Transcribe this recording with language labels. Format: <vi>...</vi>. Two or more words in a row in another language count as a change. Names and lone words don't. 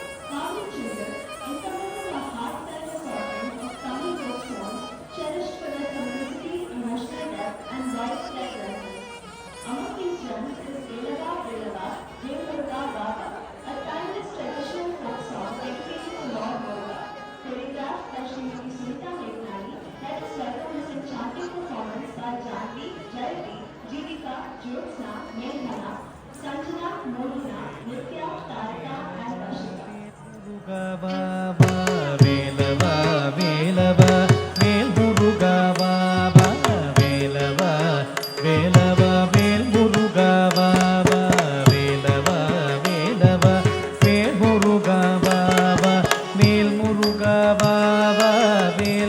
<en>Tamil children, encompassing a heartfelt assortment of Tamil folk songs cherished for their simplicity, emotional depth, and widespread resonance. Among these gems is Velava Velava, Devurga Baba, a timeless traditional folk song dedicated to Lord Durga. Choreographed by Srimati Sunita Meghani, let us welcome this enchanting performance by Janvi, Jayati, Jivika, Jyotsna, Meghana, Sanjana, Molina, Nitya, Tarika, and Rashika.</en> <ta>முருகவாவா வேலவா வேலவா வேல் முருகவாவா வேலவா வேலவா வேல் முருகவாவா வேலவா வேலவா வேல் முருகவாவா வேல் முருகவாவா வேல்</ta>